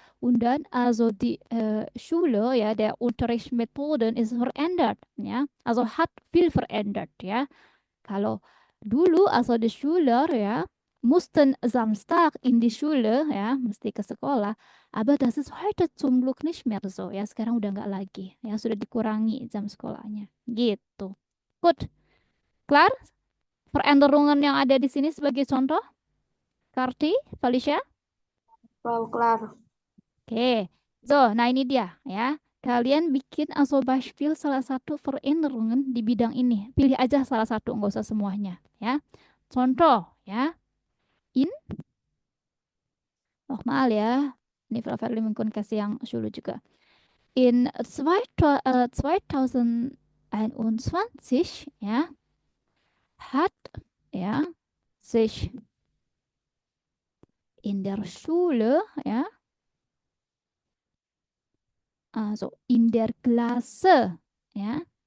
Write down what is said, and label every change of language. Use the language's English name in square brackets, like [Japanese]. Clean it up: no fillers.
[German] Und dann also die Schule ya, der Unterrichtsmethoden ist verändert ya. Also hat viel verändert ya. [Indonesian] Kalau dulu [German] also die Schüler ya mussten Samstag in die Schule ya, [Indonesian] mesti ke sekolah. [German] Aber das ist heute zum Glück nicht mehr so ya. [Indonesian] Sekarang udah nggak lagi ya, sudah dikurangi jam sekolahnya. Gitu. Good. Klar? Veränderungen yang ada di sini sebagai contoh, Karti, Felicia. Wow, kelar. Oke. So, nah ini dia ya. Kalian bikin also Beispiel salah satu Veränderungen di bidang ini. Pilih aja salah satu, nggak usah semuanya ya. Contoh ya. In, nochmal ya. Ini Frau Verli mungkin kasih yang dulu juga. [German] In 2021 ya, hat ja sich in der Schule, ja, also in der Klasse, ja,